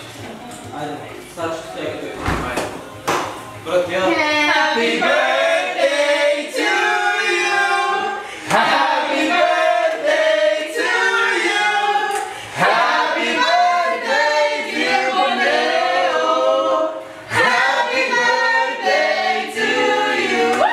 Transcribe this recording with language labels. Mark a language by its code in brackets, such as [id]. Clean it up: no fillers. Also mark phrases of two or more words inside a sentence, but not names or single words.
[hr] Ajde, sad ću sve kako je. Ajde. Brat, ja. [en] Happy birthday to you. Happy birthday to you. Happy birthday dear Boneo. Happy birthday to you.